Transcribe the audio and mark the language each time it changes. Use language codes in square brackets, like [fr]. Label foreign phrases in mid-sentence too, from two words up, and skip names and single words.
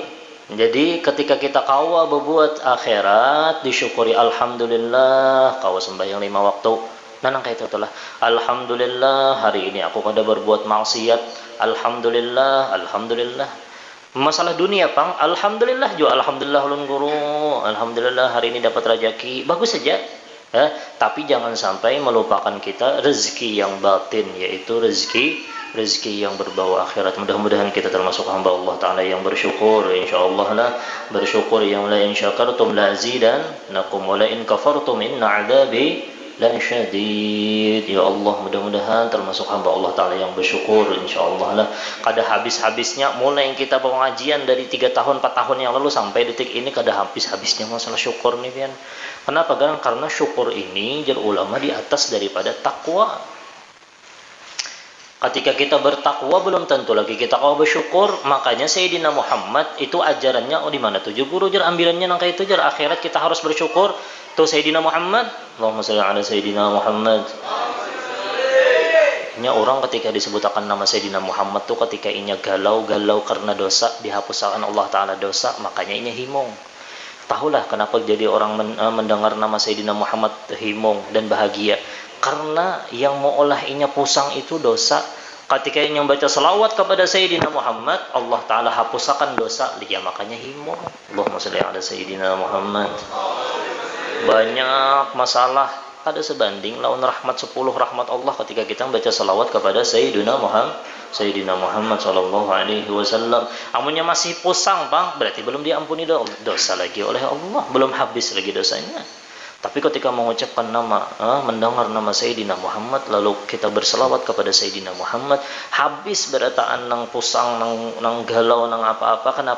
[bjn] Jadi ketika kita kawa berbuat akhirat disyukuri alhamdulillah, kawa sembahyang 5 waktu. Nanang kayak itu lah. Alhamdulillah hari ini aku kada berbuat maksiat. Alhamdulillah. Masalah dunia pang, alhamdulillah juga alhamdulillah ulun guru. [id] Alhamdulillah hari ini dapat rezeki. Bagus saja. Tapi jangan sampai melupakan kita rezeki yang batin, yaitu rezeki yang berbau akhirat. Mudah-mudahan kita termasuk hamba Allah Ta'ala yang bersyukur. InsyaAllah lah bersyukur yang [ar] لئن شكرتم لأزيدنكم ولئن كفرتم إن عذابي لشديد. [id] Ya Allah, mudah-mudahan termasuk hamba Allah Ta'ala yang bersyukur. [bjn] InsyaAllah lah kada habis-habisnya mulai kita pengajian dari 3 tahun 4 tahun yang lalu sampai detik ini kada habis-habisnya masalah syukur nih pian. [id] Kenapa? [bjn] Karena syukur ini jar ulama di atas daripada takwa. [id] Ketika kita bertakwa belum tentu lagi kita kau bersyukur. [bjn] Makanya Sayyidina Muhammad itu ajarannya di mana tujuh guru jar ambilannya nang kayak itu jar akhirat kita harus bersyukur. Tuh Sayyidina Muhammad, [ar] اللهم صل على سيدنا محمد. [bjn] Nya orang ketika disebutkan nama Sayyidina Muhammad tuh ketika inya galau karena dosa, dihapuskan Allah Ta'ala dosa, makanya inya himong. Tahulah kenapa jadi orang mendengar nama Sayyidina Muhammad himong dan bahagia. Karena yang mau olah inya pusang itu dosa. [id] Ketika inya baca selawat kepada Sayyidina Muhammad, Allah Ta'ala hapuskan dosa. [bjn] Ya makanya himong. [ar] اللهم صل على سيدنا محمد. [id] banyak masalah ada sebanding lawan rahmat 10 rahmat Allah ketika kita membaca salawat kepada Sayyidina Muhammad [ar] صلى الله عليه وسلم. [bjn] Amunnya masih pusang, Bang, berarti belum diampuni dosa lagi oleh Allah, belum habis lagi dosanya. Tapi ketika mengucapkan mendengar nama Sayyidina Muhammad, lalu kita berselawat kepada Sayyidina Muhammad, habis berataan nang pusang, nang galau, nang apa-apa, kenapa?